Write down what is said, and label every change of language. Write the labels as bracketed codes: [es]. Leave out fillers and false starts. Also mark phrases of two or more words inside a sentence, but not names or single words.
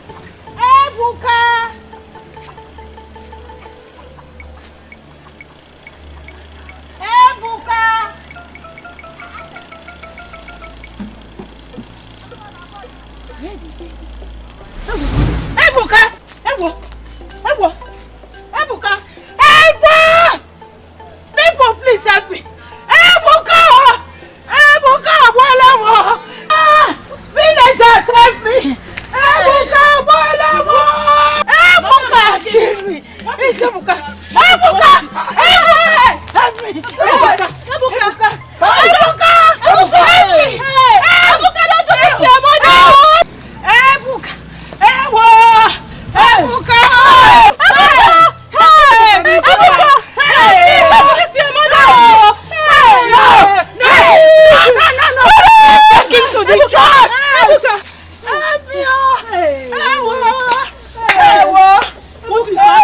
[en] Hey, Buka! Hey, Buka! Hey, Buka! Hey, Buka! Hey, Buka! Hey, Buka! Hey, Buka! People, please help me! Hey, Buka! Hey, Buka! Villagers, help me! Ebuka, Bolamo! Ebuka, give me! It's Ebuka! Ebuka! Help me! Ebuka! Ebuka! Ebuka! Ebuka! Help me! Ebuka, don't do this to your mother! Ebuka! Ewo! Ebuka! Ebuka! Don't do this to your mother! No! Take him to the church! Ebuka! What is that?